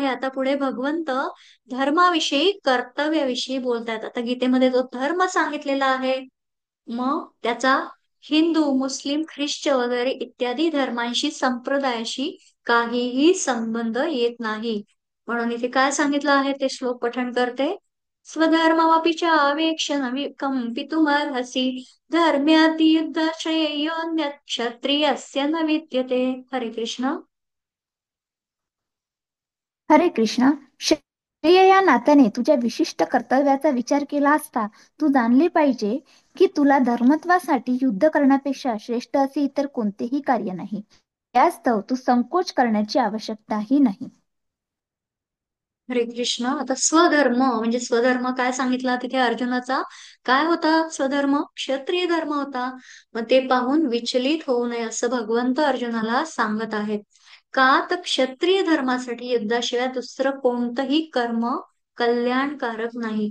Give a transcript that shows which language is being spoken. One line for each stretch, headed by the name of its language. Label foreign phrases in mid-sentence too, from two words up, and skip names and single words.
Marathi: आता पुढे भगवंत धर्माविषयी, कर्तव्याविषयी बोलतायत. आता गीतेमध्ये जो धर्म सांगितलेला आहे, मग त्याचा हिंदू, मुस्लिम, ख्रिश्चन वगैरे इत्यादी धर्मांशी, संप्रदायाशी काहीही संबंध येत नाही. म्हणून इथे काय सांगितलं आहे ते श्लोक पठण करते.
Sanskrit: स्वधर्ममपि चावेक्ष्य कंपितुमर्हसि धर्म्याद्युद्ध श्रेयोऽन्यत् क्षत्रियस्य न विद्यते.
Marathi: हरे कृष्ण. हरे कृष्ण. क्षत्रिय या नात्याने तुझ्या विशिष्ट कर्तव्याचा विचार केला असता तू जाणले पाहिजे की तुला धर्मत्वासाठी युद्ध करण्यापेक्षा श्रेष्ठ असे इतर कोणतेही कार्य नाही. यास्तव तू संकोच करण्याची आवश्यकताही नाही. हरे कृष्ण. आता स्वधर्म म्हणजे स्वधर्म काय सांगितला तिथे अर्जुनाचा, काय होता स्वधर्म, क्षत्रिय धर्म होता. मग ते पाहून विचलित होऊ नये असं भगवंत अर्जुनाला सांगत आहेत. का तर क्षत्रिय धर्मासाठी युद्धाशिवाय दुसरं कोणतंही कर्म कल्याणकारक नाही.